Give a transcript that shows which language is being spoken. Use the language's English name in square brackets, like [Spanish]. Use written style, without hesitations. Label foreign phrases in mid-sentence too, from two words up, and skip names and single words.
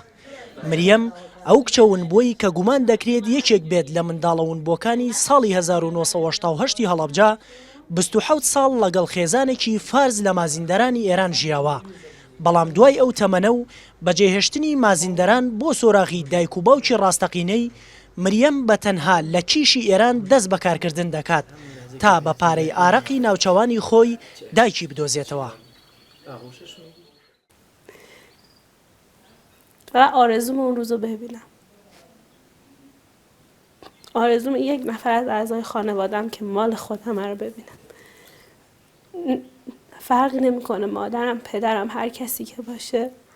[Central Kurdish] مریەم ئەو کچەون بۆی کە گومان دەکرێت یەکێک بێت لە منداڵەون بۆکانی ساڵی 1970 هەڵەبجە 27 ساڵ لەگەڵ خێزانێکی فارز لە مازیندەرانی ئێران ژیاوە. بەڵام دوای ئەو تەمەنە و بەجێهێشتنی مازیندەران بۆ سۆراغی دایک و باوکی ڕاستەقینەی مریەم بە تەنها لە کیشی ئێران دەست بەکارکردن دەکات تا بە پارەی ئارەقی ناوچەوانی خۆی دایکی بدۆزێتەوە. [Persian] آرزوم اون روزو ببینم. آرزوم یک نفر از اعضای خانوادم که مال خودم رو ببینم. فرقی نمیکنه مادرم، پدرم، هر کسی که باشه.